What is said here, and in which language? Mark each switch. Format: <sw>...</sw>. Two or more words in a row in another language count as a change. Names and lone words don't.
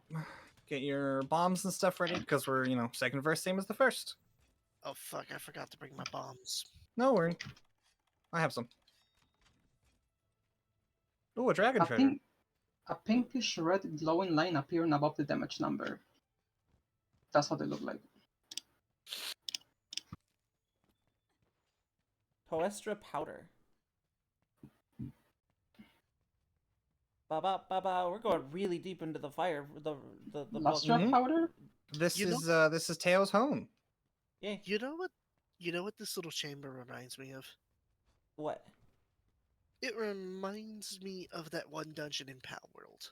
<en>Get your bombs and stuff ready because we're, second verse same as the first. Oh fuck! I forgot to bring my bombs. No worry. I have some. Ooh, a dragon treasure. A pinkish red glowing line appearing above the damage number. That's what they look like. Toestra powder. Ba ba ba ba. We're going really deep into the fire. The Lustra Mhm. powder? This You is Teo's home. Yay. You know what? You know what this little chamber reminds me of? What? It reminds me of that one dungeon in Pal World.</en>